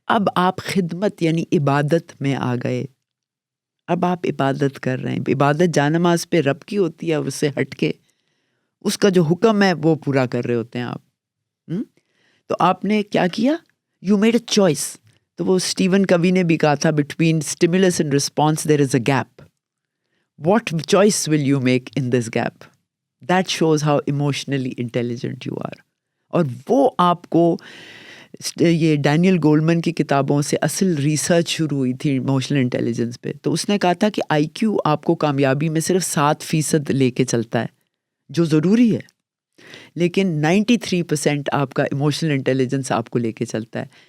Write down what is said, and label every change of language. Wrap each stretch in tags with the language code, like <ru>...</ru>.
<ur>اب آپ خدمت یعنی عبادت میں آ گئے. اب آپ عبادت کر رہے ہیں. عبادت جانماز پہ رب کی ہوتی ہے, اس سے ہٹ کے اس کا جو حکم ہے وہ پورا کر رہے ہوتے ہیں آپ. تو آپ نے کیا کیا,</ur> <en>You made a choice.</en> <ur>تو وہ اسٹیون کوی نے بھی کہا تھا,</ur> <en>Between stimulus and response there is a gap. What choice will you make in this gap? That shows how emotionally intelligent you are.</en> <ur>اور وہ آپ کو, یہ ڈینیل گولمن کی کتابوں سے اصل ریسرچ شروع ہوئی تھی ایموشنل انٹیلیجنس پہ. تو اس نے کہا تھا کہ آئی کیو آپ کو کامیابی میں صرف 7% لے کے چلتا ہے, جو ضروری ہے, لیکن 93% آپ کا ایموشنل انٹیلیجنس آپ کو لے کے چلتا ہے.</ur>